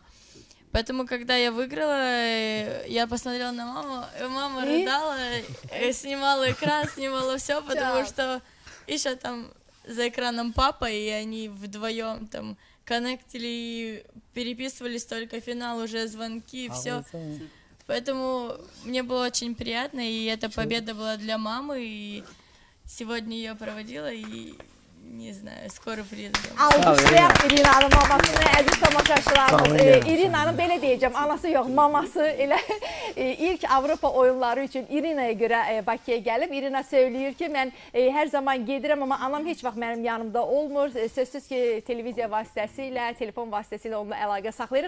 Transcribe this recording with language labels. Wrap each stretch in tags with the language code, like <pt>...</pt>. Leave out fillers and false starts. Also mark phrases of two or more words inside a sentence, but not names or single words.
<ru>Поэтому, когда я выиграла, я посмотрела на маму, и мама рыдала, снимала экран, снимала все, потому что еще там за экраном папа, и они вдвоем там коннектили и переписывались только финал, уже звонки, все. Поэтому мне было очень приятно, и эта победа была для мамы, и сегодня ее проводила, и не знаю, skoro приеду.</ru> <az>Alqışlayaq İrinanın mamasını, əziz tamaşaçılarımız. İrinanın belə deyəcəm, anası yox, maması elə ilk Avropa oyunları üçün İrinaya görə Bakıya gəlib. İrina söyləyir ki, mən hər zaman gedirəm, amma anam heç vaxt mənim yanımda olmur. Sözsüz ki, televiziya vasitəsilə, telefon vasitəsilə onunla əlaqə saxlayırıq.</az>